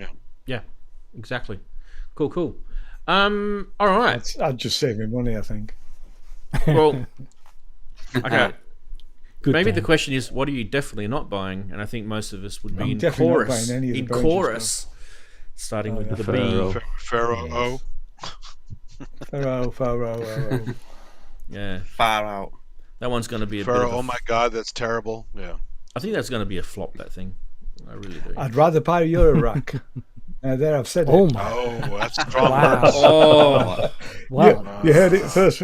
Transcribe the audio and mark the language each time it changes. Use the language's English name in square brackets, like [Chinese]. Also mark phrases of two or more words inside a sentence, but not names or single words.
[English] Yeah. Exactly. Cool. All right. I'd just save me money, I think. Well, okay. Good Maybe game. the question is, what are you definitely not buying? And I think most of us would be I'm in definitely not chorus. buying any of the In Behringer chorus, starting with the Phara-O. B. Phara-O. Phara-O. Yeah, Far out. that one's going to be a bit Phara-O. of a Oh my God, that's terrible. Yeah. I think that's going to be a flop. That thing, I really do. I'd rather buy a Eurorack. There, I've said it. Oh my! Oh, that's strong. Wow! words. Oh, Wow! You heard it first.